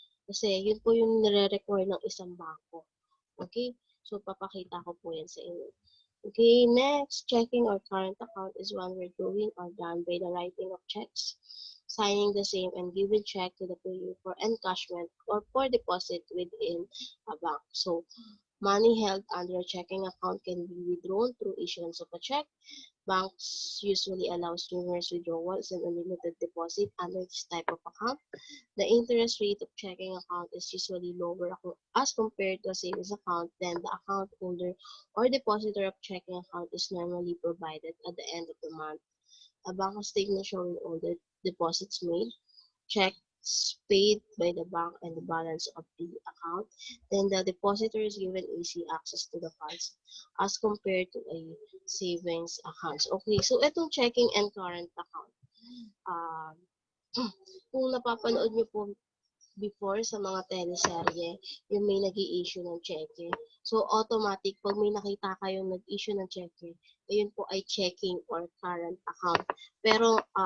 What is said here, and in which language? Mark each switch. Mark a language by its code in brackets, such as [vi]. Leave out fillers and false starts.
[tl] Kasi yun po yung nire-require ng isang bangko. Okay? So, papakita ko po yan sa inyo. [en] Okay, next, checking or current account is one we're doing or done by the writing of checks, signing the same, and giving check to the payer for encashment or for deposit within a bank. So, money held under a checking account can be withdrawn through issuance of a check. Banks usually allows numerous withdrawals and unlimited deposit under this type of account. The interest rate of checking account is usually lower as compared to a savings account than the account holder or depositor of checking account is normally provided at the end of the month. A bank statement showing all the deposits made, checks paid by the bank, and the balance of the account. Then the depositor is given easy access to the funds as compared to a savings account. [tl] Okay, so itong checking and current account. Um, kung napapanood niyo po before sa mga teleserye, yung may nag-i-issue ng cheque. So, automatic, pag may nakita kayong nag-issue ng cheque, ayun po ay checking or current account. Pero,